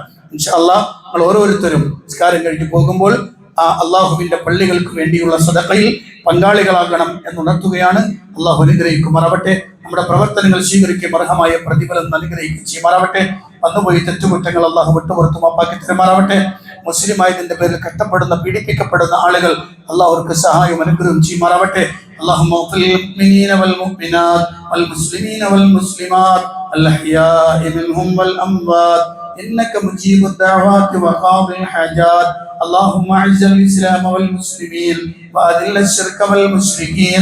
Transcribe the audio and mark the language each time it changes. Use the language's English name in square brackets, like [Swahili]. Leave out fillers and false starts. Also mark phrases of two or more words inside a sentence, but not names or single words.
[Arabic] إن شاء الله [Malayalam] നമ്മൾ ഓരോരുത്തരും നിസ്കാരം കഴിഞ്ഞ് പോകുമ്പോൾ ആ അള്ളാഹുവിന്റെ പള്ളികൾക്ക് വേണ്ടിയുള്ള സദഖയിൽ പങ്കാളികളാകണം എന്നുണർത്തുകയാണ്. അള്ളാഹു അനുഗ്രഹിക്കുമാറാവട്ടെ. നമ്മുടെ പ്രവർത്തനങ്ങൾ സ്വീകരിക്കുകയും അർഹമായ പ്രതിഫലം അനുഗ്രഹിക്കുകയും ചെയ്യുമാറാവട്ടെ. വന്നുപോയി തെറ്റുകുറ്റങ്ങൾ അള്ളാഹു വിട്ടുപുറത്തു മാപ്പാക്കി തരുമാറാവട്ടെ. മുസ്ലിമായതിന്റെ പേരിൽ കഷ്ടപ്പെടുന്ന, പീഡിപ്പിക്കപ്പെടുന്ന ആളുകൾ അള്ളാഹു അവർക്ക് സഹായം അനുഗ്രഹം ചെയ്യുമാറാവട്ടെ. [Arabic] اللهم اغفر للمؤمنين والمؤمنات والمسلمين والمسلمات الأحياء منهم والأموات إنك مجيب الدعوات وقاضي الحاجات. اللهم أعز الإسلام والمسلمين وأذل الشرك والمشركين.